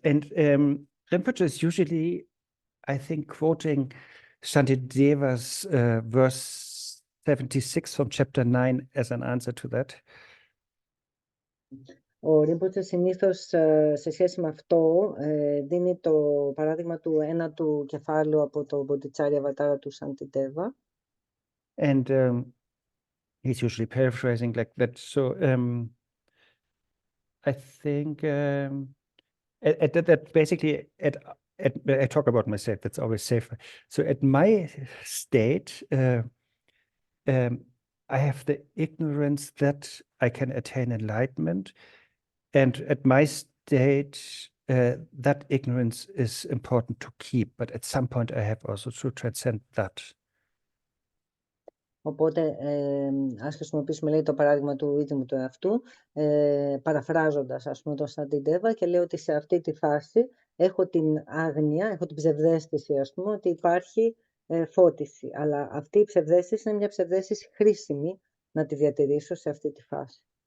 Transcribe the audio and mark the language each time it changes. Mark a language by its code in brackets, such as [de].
[en] And Rinpoche is usually, I think, quoting Shantideva's verse 76 from chapter 9 as an answer to that. [el] Ο Rinpoche συνήθως σε σχέση με αυτό δίνει το παράδειγμα του ένατου κεφάλου από το Bodhicharya Vatara του Shantideva. [en] And he's usually paraphrasing like that. So I think that basically I talk about myself, that's always safer. So at my state, I have the ignorance that I can attain enlightenment. And at my state, that ignorance is important to keep. But at some point, I have also to transcend that. [el] Οπότε, ας χρησιμοποιήσουμε, λέει, το παράδειγμα του ίδιου μου του εαυτού, παραφράζοντας, ας πούμε, τον Σαντιντέβα, και λέω ότι σε αυτή τη φάση έχω την άγνοια, έχω την ψευδαίσθηση, ας πούμε, ότι υπάρχει φώτιση. Αλλά αυτή η ψευδαίσθηση είναι μια ψευδαίσθηση χρήσιμη να τη διατηρήσω σε αυτή τη φάση.